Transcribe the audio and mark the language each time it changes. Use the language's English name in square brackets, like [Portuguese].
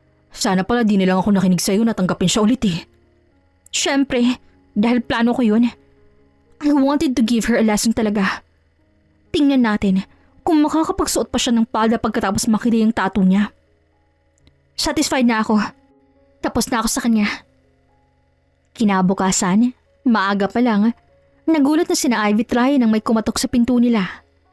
[Filipino] Sana pala di nilang ako nakinig sa'yo na tanggapin siya ulit eh. Siyempre, dahil plano ko yun. [English] I wanted to give her a lesson talaga. [Filipino] Tingnan natin kung makakapagsuot pa siya ng palda pagkatapos makita yung tattoo niya. Satisfied na ako. Tapos na ako sa kanya. Kinabukasan, maaga pa lang, nagulat na sina Ivy at Ryan nang may kumatok sa pinto nila.